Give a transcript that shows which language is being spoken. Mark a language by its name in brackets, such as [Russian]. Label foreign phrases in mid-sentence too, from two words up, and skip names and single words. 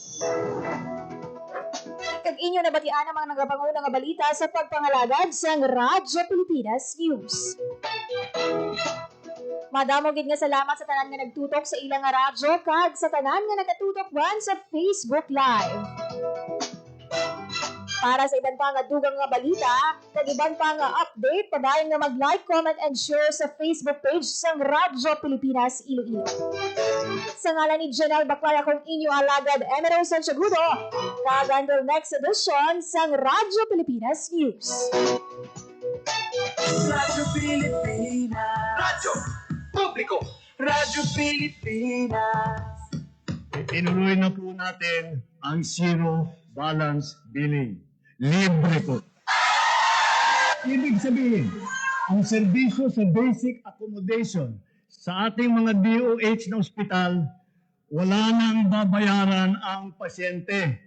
[Hiligaynon] Kag inyo nabatian ang mga nagapangunang nga balita sa pagpangalagad sa Radyo Pilipinas News. Madamo gid nga salamat sa tanan nga nagtutok sa ilang nga radyo kag sa tanan nga nagatutok man sa Facebook Live. Para sa iban pa nga dugang nga balita, kag iban pa nga update, padayon nga mag-like, [English] comment, and share [Hiligaynon] sa Facebook page sang Radyo Pilipinas Iloilo. Sa ngalan ni Janelle Baclara kung inyo alagad, Emerald Santiagudo, kag [English] until next edition [Hiligaynon] sang Radyo Pilipinas News. Radyo Pilipinas. Radyo Publiko. Radyo Pilipinas. [Filipino] Tinuloy na po natin ang zero balance billing. Libre po. Ibig sabihin, ang serbisyo sa basic accommodation sa ating mga DOH na ospital, wala nang babayaran ang pasyente.